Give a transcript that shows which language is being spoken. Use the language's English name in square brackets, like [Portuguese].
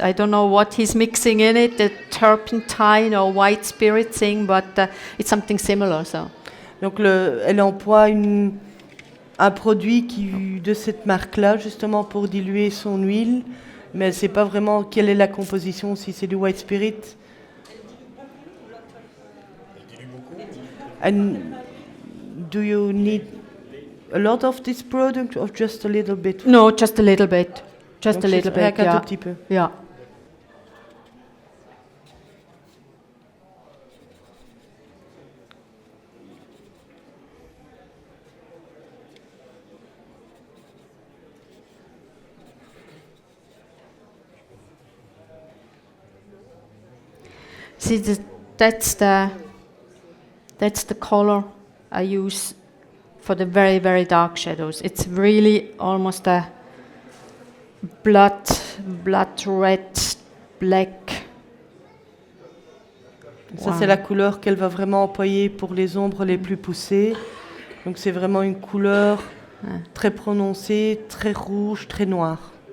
[English] I don't know what he's mixing in it, the turpentine or white spirit thing, but it's something similar. So. [French] Donc elle emploie un produit de cette marque-là, justement pour diluer son huile, mais elle ne sait pas vraiment quelle est la composition, si c'est du white spirit. [English] And do you need a lot of this product or just a little bit? No, just a little bit. Just [French] Donc [English] a little bit, [French] un [English] yeah. [French] tout petit peu. [English] Yeah. See, that's the color I use for the very, very dark shadows. It's really almost a blood red, black. [French] Ça, c'est la couleur qu'elle va vraiment employer pour les ombres les plus poussées. Donc c'est vraiment une couleur très prononcée, très rouge, très noire.